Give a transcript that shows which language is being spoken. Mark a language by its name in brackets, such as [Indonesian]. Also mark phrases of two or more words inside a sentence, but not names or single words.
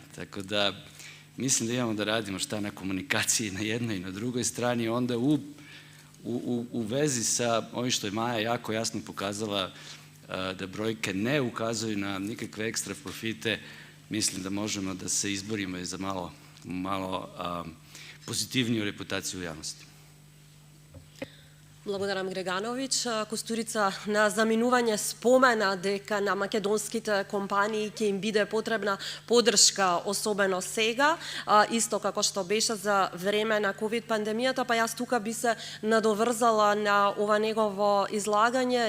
[Serbian] Tako da mislim da imamo da radimo šta na komunikaciji na jednoj i na drugoj strani, onda u vezi sa ovim što je Maja jako jasno pokazala da brojke ne ukazuju na nikakve ekstra profite, mislim da možemo da se izborimo za malo pozitivniju reputaciju u javnosti. [Macedonian] Благодарам, Греганович. Костурица, на заминување спомена дека на македонските компании ќе им биде потребна поддршка, особено сега, исто како што беше за време на ковид пандемијата, па јас тука би се надоврзала на ова негово излагање.